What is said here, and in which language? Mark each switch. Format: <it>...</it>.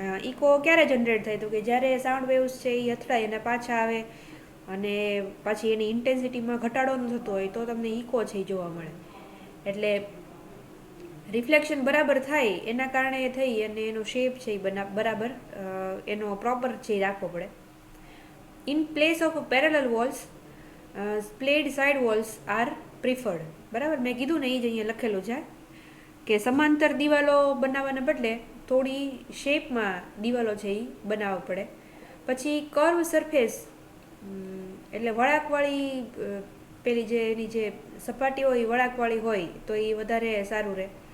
<gu>Eco ક્યારે generate થાય? તો કે જ્યારે સાઉન્ડ વેવ્સ છે એ અથડાય અને પાછા આવે અને પછી એની ઇન્ટેન્સિટીમાં ઘટાડો ન થતો હોય તો તમને ઇકો છે એ જોવા મળે. એટલે રિફ્લેક્શન બરાબર થાય એના કારણે થઈ અને એનો શેપ છે એ બરાબર એનો પ્રોપર છે એ રાખવો પડે.</gu> <en>In place of parallel walls, splayed side walls are preferred.</en> <gu>બરાબર, મેં કીધું ને એ જ અહીંયા લખેલું છે કે સમાંતર દિવાલો બનાવવાને બદલે થોડી શેપમાં દિવાલો છે એ બનાવવા પડે. પછી કર્વ સરફેસ એટલે વળાંકવાળી પેલી જે એની જે સપાટી હોય એ વળાંકવાળી હોય તો એ વધારે સારું રહે.</gu>